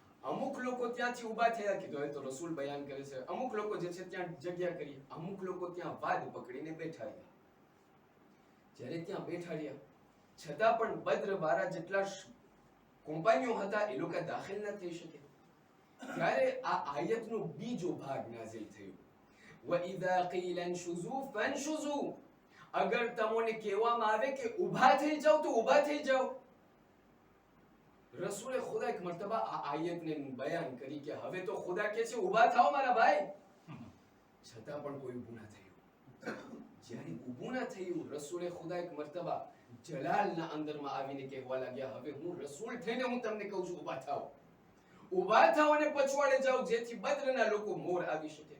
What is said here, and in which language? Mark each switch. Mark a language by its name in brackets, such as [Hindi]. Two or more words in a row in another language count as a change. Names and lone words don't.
[Gujarati] અમુક લોકો ત્યાંથી ઊભા થયા, કીધું હવે તો રસૂલ બયાન કરે છે. અમુક લોકો જે છે ત્યાં જગ્યા કરી, અમુક લોકો ત્યાં વાદ પકડીને બેઠા રહ્યા. જ્યારે ત્યાં બેઠા રહ્યા છતાં પણ બદ્ર વાળા જેટલા કોમ્પાનીઓ હતા એ લોકો દાખલ ન થઈ શકે. ત્યારે આ આયતનો બીજો ભાગ નાઝિલ થયો. [Arabic] وَإِذَا قِيلَ انشُزُوا فَانشُزُوا. [Gujarati] અગર તમને કહેવામાં આવે કે ઊભા થઈ જાઓ તો ઊભા થઈ જાઓ. રસૂલે ખુદા એક મર્તબા આ આયતને બયાન કરી કે હવે તો ખુદા કહે છે ઊભા થાઓ મારા ભાઈ, છતાં પણ કોઈ ઊભું ના થયું. જ્યારે ઊભું ના થયું, રસૂલે ખુદા એક મર્તબા જલાલના અંદરમાં આવીને કહેવા લાગ્યા, હવે હું રસૂલ થઈને હું તમને કહું છું ઊભા થાઓ, ઊભા થાઓ અને પછવાડે જાઓ, જેથી બદ્રના લોકો મોર આવી શકે.